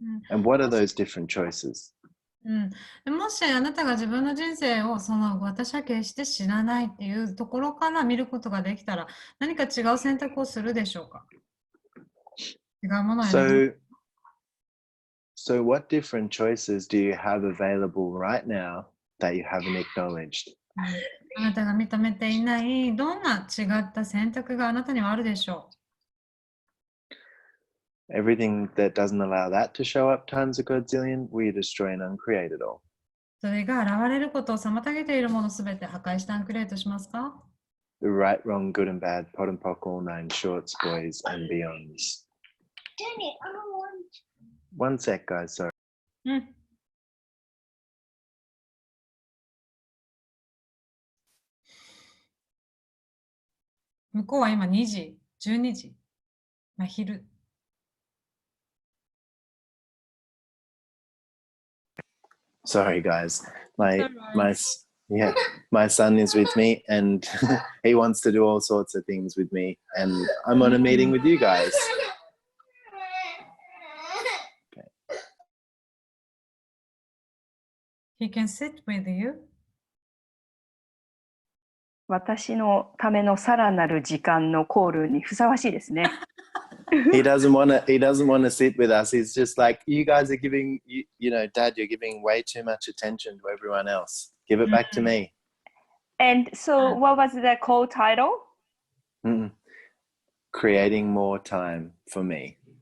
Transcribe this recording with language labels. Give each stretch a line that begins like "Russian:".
English: And what are those different choices?
Japanese: もしあなたが自分の人生を私は決して知らないっていうところから見ることができたら何か違う選択をするでしょうか？違うものを選ぶ。
English: So what different choices do you have available right now that you haven't acknowledged?
Japanese: あなたが認めていないどんな違った選択があなたにはあるでしょう。
English: Everything that doesn't allow that to show up times a godzillion, we destroy and uncreate it all.
Japanese: それが現れることを妨げているものすべて破壊してアンクリエイトしますか？
English: The right, wrong, good and bad, pot and pock, all nine shorts, boys and beyonds. One sec, guys. Sorry.
Japanese: うん。向こうは今2時、12時、まあ、昼。
English: Sorry, guys. It's alright. My son is with me, and he wants to do all sorts of things with me, and I'm on a meeting with you guys. He can sit with you.
Japanese: 私のためのさらなる時間のコールにふさわしいですね。
English: He doesn't want to sit with us. He's just like, you guys are giving, you know, Dad, you're giving way too much attention to everyone else. Give it back to me. And so, what was the call title? Creating more time for me.